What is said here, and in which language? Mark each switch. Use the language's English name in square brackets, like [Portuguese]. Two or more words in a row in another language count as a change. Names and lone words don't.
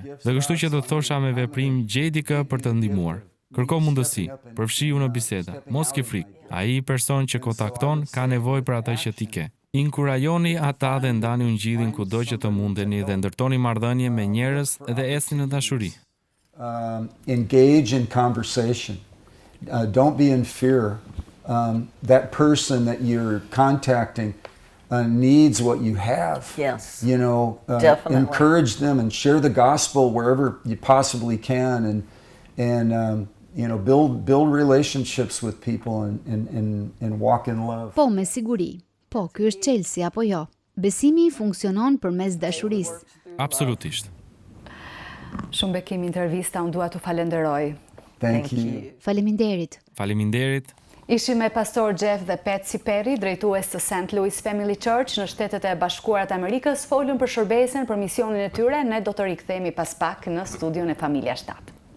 [Albanian] Dhe kështu që do të thosha me veprim, gjej dikë për të ndihmuar. Kërko mundësi, përfshiu në biseda, mos ke frikë. Ai person që kontakton ka nevojë për atë që ti ke. Inkurajoni ata dhe ndani ungjillin kudo që të mundeni dhe ndërtoni marrëdhënie me njerëz dhe ecni në dashuri. [English] Engage in conversation. Don't be in fear. That person that you're contacting needs what you have. Yes. You know, Definitely. encourage them and share the gospel wherever you possibly can, and you know, build relationships with people and walk in love. [Albanian] Po, me siguri. Po, ky është çelësi apo jo? Besimi funksionon përmes dashurisë. Absolutisht. Shumë bekim intervista, unë dua t'u falenderoj. [English] Thank you. [Albanian] Faleminderit. Faleminderit. Ishim me pastor Jeff dhe Patsy Perry, drejtues të St. Louis Family Church në Shtetet e Bashkuara të Amerikës, folën për shërbesën, për misionin e tyre. Ne do të rikthehemi pas pak në studion e Familja 7.